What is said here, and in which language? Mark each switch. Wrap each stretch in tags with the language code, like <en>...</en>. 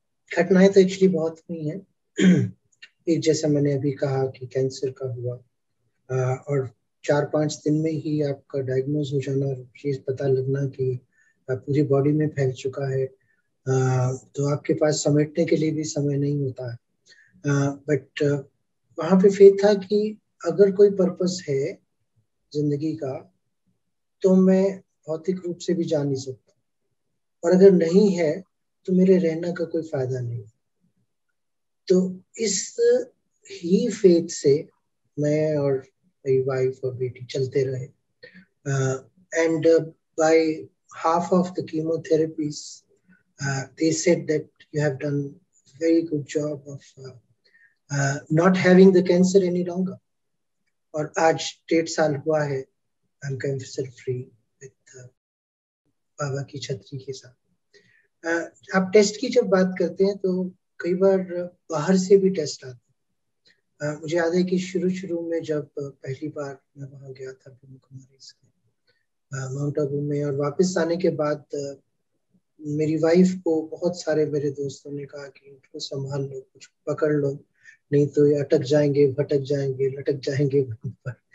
<hi>घटनाएं तो एक्चुअली बहुत हुई हैं। एक जैसा मैंने अभी कहा कि कैंसर का हुआ, और 4-5 दिन में ही आपका डायग्नोज हो जाना, ये पता लगना कि पूरी बॉडी में फैल चुका है, तो आपके पास समेटने के लिए भी समय नहीं होता है। बट वहां पे फेथ था कि अगर कोई पर्पस है जिंदगी का तो मैं भौतिक रूप से भी जा नहीं सकता, और अगर नहीं है तो मेरे रहने का कोई फायदा नहीं। तो इस ही फेथ से मैं और मेरी वाइफ और बेटी चलते रहे,</hi> <en>And by half of the chemotherapies, they said that you have done very good job of not having the cancer any longer.</en> <hi>और आज 1.5 साल हुआ है,</hi> <en>I am cancer free with</en> <hi>बाबा की छतरी के साथ। आप टेस्ट की जब बात करते हैं तो कई बार बाहर से भी टेस्ट आते हैं। मुझे याद है कि शुरू में जब पहली बार मैं वहां गया था ब्रह्म कुमारी से माउंट आबू में, और वापस आने के बाद मेरी वाइफ को बहुत सारे मेरे दोस्तों ने कहा कि इनको संभाल लो, कुछ पकड़ लो, नहीं तो ये अटक जाएंगे, भटक जाएंगे, लटक जाएंगे वहीं पर।</hi>